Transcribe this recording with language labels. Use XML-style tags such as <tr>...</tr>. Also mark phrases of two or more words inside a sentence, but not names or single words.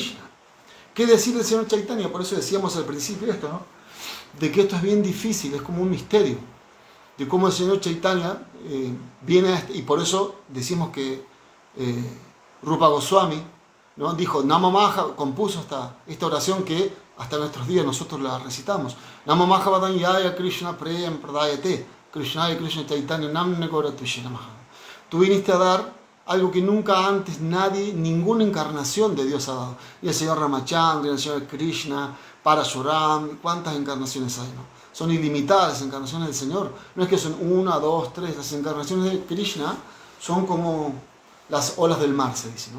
<es>¿Qué decir del Señor Chaitanya? Por eso decíamos al principio esto, ¿no? de que esto es bien difícil, es como un misterio, de cómo el Señor Chaitanya viene y por eso decimos que Rupa Goswami, ¿no? Dijo,</es> <sa>नमो महा,</sa> <es>compuso esta oración que hasta nuestros días nosotros la recitamos.</es> <sa>नमो महा वदान्याय कृष्ण प्रेम प्रदायते, कृष्णाय कृष्ण चैतन्य नाम्ने गौरत्विषे नमः.</sa> <es>Tú viniste a dar algo que nunca antes nadie, ninguna encarnación de Dios ha dado. Y el Señor Ramachandra, el Señor Krishna, Parashuram, ¿cuántas encarnaciones hay? ¿No? Son ilimitadas las encarnaciones del Señor. No es que son 1, 2, 3. Las encarnaciones de Krishna son como las olas del mar, se dice, ¿no?</es>